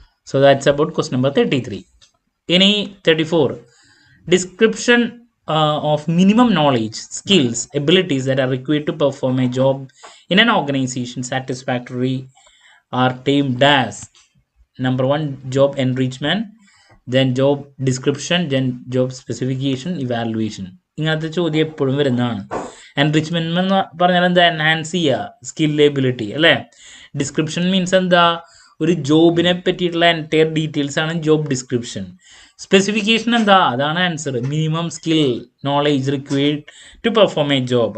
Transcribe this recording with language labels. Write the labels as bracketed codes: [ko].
[en] So that's about question number 33. ഇനി 34, description of minimum knowledge, skills, abilities that are required to perform a job in an organization satisfactory are termed as number 1 job enrichment, then job description, then job specification, evaluation. [ml] ഇങ്ങനത്തെ ചോദ്യം എപ്പോഴും വരുന്നതാണ്. Enrichment എന്ന് പറഞ്ഞാൽ എന്താ, enhance ചെയ്യുക skill ability അല്ലേ. Description means എന്താ, ഒരു ജോബിനെ പറ്റിയിട്ടുള്ള എൻറ്റയർ ഡീറ്റെയിൽസ് ആണ് ജോബ് ഡിസ്ക്രിപ്ഷൻ. [en] specification [ml] എന്താ, അതാണ് [en] Answer. Minimum skill knowledge required to perform a job.